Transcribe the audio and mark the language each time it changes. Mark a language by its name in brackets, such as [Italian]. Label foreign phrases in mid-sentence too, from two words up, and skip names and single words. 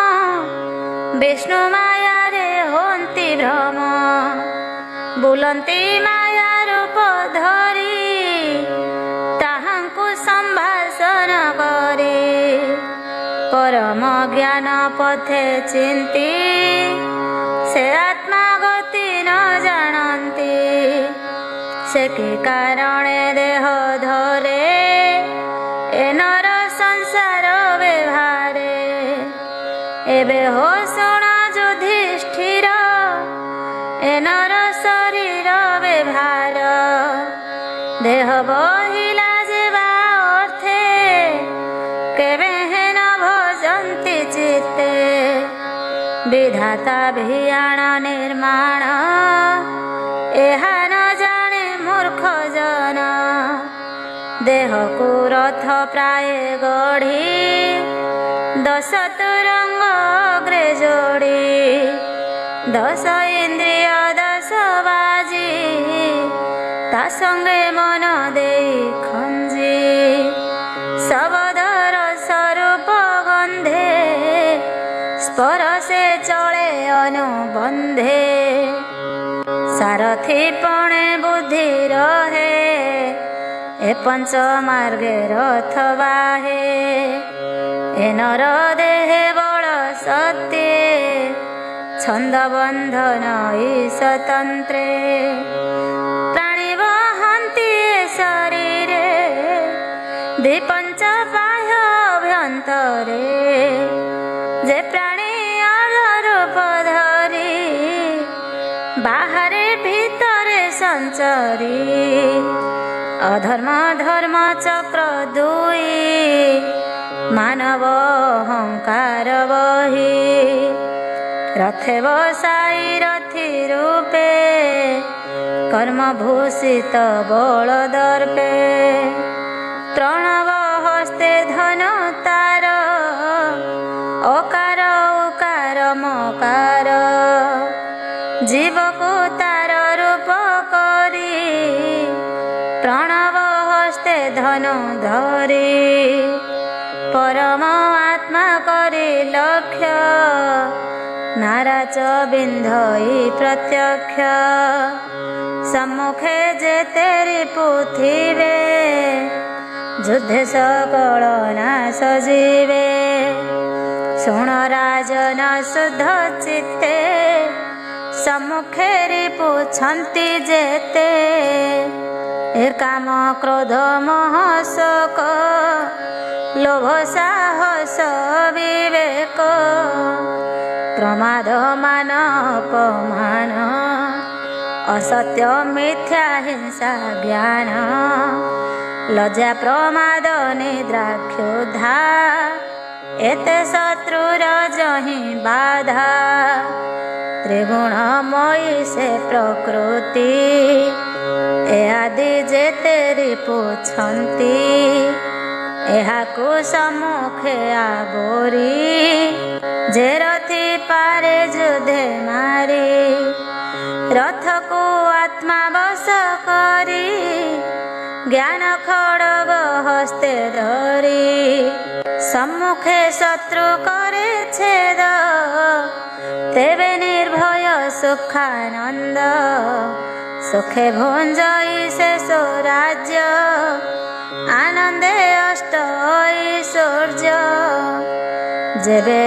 [Odia] ବିଷ୍ଣୁ ମାୟା ରେ ହୋନ୍ତି ଭ୍ରମ ବୁଲନ୍ତି ମାୟା ରୂପ ଧରି ତାହାଙ୍କୁ ସମ୍ଭାଷଣ କରେ ପରମ ଜ୍ଞାନ ପଥେ ଚିନ୍ତି ସେ ଆତ୍ମା ଗତି ନ ଜାଣନ୍ତି ସେ କି କାରଣେ ଦେହ ଧରେ ଏ ନର ସଂସାର ବ୍ୟବହାରେ ଏବେ ହୋ ଶୁଣ ଯୁଧିଷ୍ଠିର ଏ ନର ଶରୀର ବ୍ୟବହାର ଦେହ ବହିଲା ଯେବା ଅର୍ଥେ କେବେ ହେ ନ ଭଜନ୍ତି ଚିତ୍ତେ ବିଧାତା ଭିଆଣ ନିର୍ମାଣ ଏହା ନ ଜାଣେ ମୂର୍ଖ ଜନ ଦେହ କୁ ରଥ ପ୍ରାୟ ଗଢ଼ି 10 ତୁରଙ୍ଗ ଅଗ୍ରେ ଯୋଡ଼ି 10 ଇନ୍ଦ୍ରିୟ 10 ବାଜି ତା ସଙ୍ଗେ ମନ ଦେ ଖଞ୍ଜି ଶବ୍ଦର ସ୍ୱରୂପ ଗନ୍ଧେ ସ୍ପର୍ଶେ ଚଳେ ଅନୁବନ୍ଧେ ସାରଥି ପଣେ ବୁଦ୍ଧି ରହେ ଏ ପଞ୍ଚ ମାର୍ଗେ ରଥ ବାହେ ଏ ନର ଦେହେ ବଳ ସତ୍ୟ ଛନ୍ଦ ବନ୍ଧନ ଈଶତନ୍ତ୍ରେ ପ୍ରାଣୀ ବହନ୍ତି ଶରୀରେ ଦ୍ୱିପଞ୍ଚ ବାହ୍ୟ ଅଭ୍ୟନ୍ତରେ ଯେ ପ୍ରାଣୀ ରୂପ ଧରି ବାହାରେ ଭିତରେ ସଞ୍ଚରି ଅଧର୍ମ ଧର୍ମ ଚକ୍ର ଦୁଇ ମାନବ ଅହଂକାର ବହି ରଥେ ବସାଇ ରଥୀ ରୂପେ କର୍ମ ଭୂଷିତ ବଳ ଦର୍ପେ ପ୍ରଣବ ହସ୍ତେ ଧନ ତାର ଅକାର ଉକାର ମକାର ଜୀବ କୁ ତାର ରୂପ କରି ପ୍ରଣବ ହସ୍ତେ ଧନ ଧରି ପରମ ଆତ୍ମା କରି ଲକ୍ଷ୍ୟ ନାରାଚ ବିନ୍ଧଇ ପ୍ରତ୍ୟକ୍ଷ ସମ୍ମୁଖେ ଯେତେ ରିପୁଥିବେ ଯୁଦ୍ଧେ ସକଳ ନାଶ ଜୀବେ ଶୁଣ ରାଜନ ଶୁଦ୍ଧ ଚିତ୍ତେ ସମ୍ମୁଖେ ରିପୁଛନ୍ତି ଯେତେ ଏ କାମ କ୍ରୋଧ ମୋହ ଶୋକ ଲୋଭ ସାହସ ବିବେକ ପ୍ରମାଦ ମାନ ଅପମାନ ଅସତ୍ୟ ମିଥ୍ୟା ହିଂସା ଜ୍ଞାନ ଲଜ୍ଜା ପ୍ରମାଦ ନିଦ୍ରା କ୍ଷୁଧା ଏତେ ଶତ୍ରୁର ଯହିଁ ବାଧା ତ୍ରିଗୁଣମୟୀ ସେ ପ୍ରକୃତି ଏ ଆଦି ଯେତେ ରିପୁଛନ୍ତି ଏହାକୁ ସମ୍ମୁଖେ ଆବୋରି ଯେ ରଥୀ ପାରେ ଯୁଦ୍ଧେ ମାରି ରଥ କୁ ଆତ୍ମା ବଶ କରି ଜ୍ଞାନ ଖଡ଼ଗ ହସ୍ତେ ଧରି ସମ୍ମୁଖେ ଶତ୍ରୁ କରେ ଛେଦ ତେବେ ନିର୍ଭୟ ସୁଖାନନ୍ଦ ସୁଖେ ଭୁଞ୍ଜଇ ଶେଷ ରାଜ୍ୟ ଆନନ୍ଦେ ଅଷ୍ଟ ଐଶ୍ୱର୍ଯ୍ୟ ଯେବେ